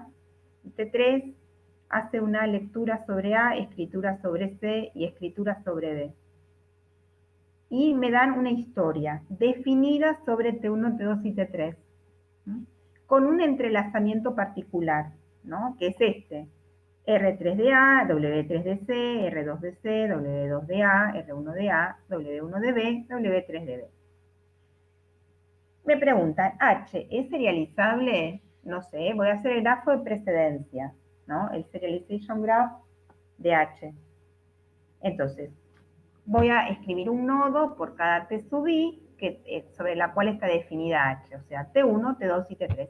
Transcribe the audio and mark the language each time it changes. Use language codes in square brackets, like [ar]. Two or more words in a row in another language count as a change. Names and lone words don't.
[es] Y T3 hace una lectura sobre A, escritura sobre C y escritura sobre B. Y me dan una historia definida sobre T1, T2 y T3. con un entrelazamiento particular, ¿no? Que es este. R3DA, W3DC, R2DC, W2DA, R1DA, W1DB, W3DB. Me preguntan, ¿H es serializable? No sé, voy a hacer el grafo de precedencia, ¿no? El [en] serialization graph [es] de H. Entonces, voy a escribir un nodo por cada T sub I sobre la cual está definida H, o sea, T1, T2 y T3.